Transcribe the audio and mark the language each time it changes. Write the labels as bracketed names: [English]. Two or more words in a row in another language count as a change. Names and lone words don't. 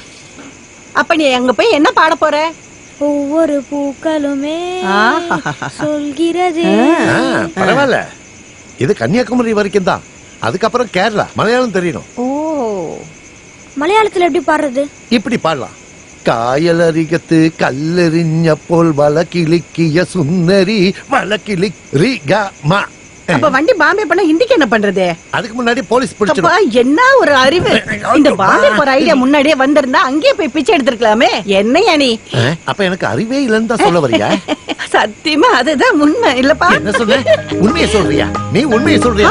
[Tamil] அப்ப நீ அங்க போய் என்ன பாட போற? ஒவ்வொரு பூக்களுமே சொல்கிறது. பரவாயில்ல, இது கன்னியாகுமரி வரைக்கும் தான். அதுக்கப்புறம் கேரளா, மலையாளம் தெரியணும். ஓ, மலையாளத்துல எப்படி பாடுறது? இப்படி பாடலாம். [Malayalam] കായലരികത്ത് കല്ലെറിഞ്ഞപ്പോൾ വളക്കിളിക്കിയ സുന്ദരി വളക്കിളി രി ഗ മ. [Tamil] அப்ப வண்டி பாம்பே பண்ண ஹிந்திக்கு என்ன பண்றது? அதுக்கு முன்னாடி போலீஸ் அப்பா பிடிச்சிடும். என்ன ஒரு அறிவு! இந்த பாம்பே போற ஐடியா முன்னாடியே வந்திருந்தா அங்கேயே போய் பிச்சை எடுத்திருக்கலாமே. என்னையா நீ? அப்ப எனக்கு அறிவே இல்லைன்னு தான் சொல்ல வரியா? சத்தியமா அதுதான் உண்மை இல்லப்பா. என்ன சொல்ற? உண்மையை சொல்றியா? நீ உண்மையை சொல்றியா?